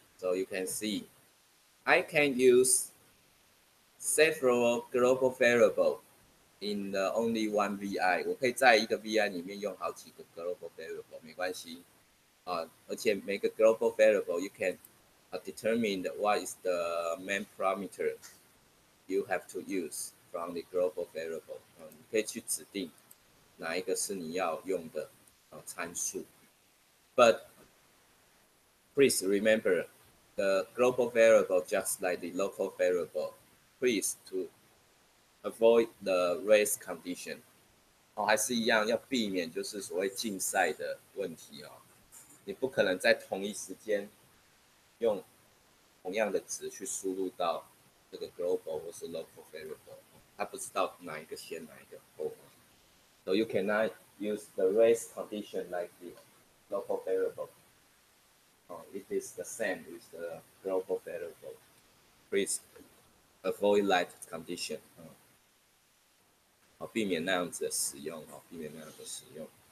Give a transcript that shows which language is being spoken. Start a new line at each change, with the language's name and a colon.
English: So you can see I can use several global variable in only one VI。
Chinese: 我可以在一个 VI 里面用好几个 global variable， 没关系而且每个
English: global variable you can determine what is the main parameter you have to use from the global variable。
Chinese: 你可以去指定哪一个是你要用的参数。
English: But please remember, the global variable, just like the local variable, please to avoid the race condition。
Chinese: 还是一样要避免就是所谓竞赛的问题你不可能在同一时间用同样的值去输入到这个 global 或是 local variable， 它不知道哪一个先哪一个后。
English: So you cannot use the race condition like the local variable. It is the same with the global variable. Please avoid that condition.
Chinese: 避免那样子的使用避免那样的使用。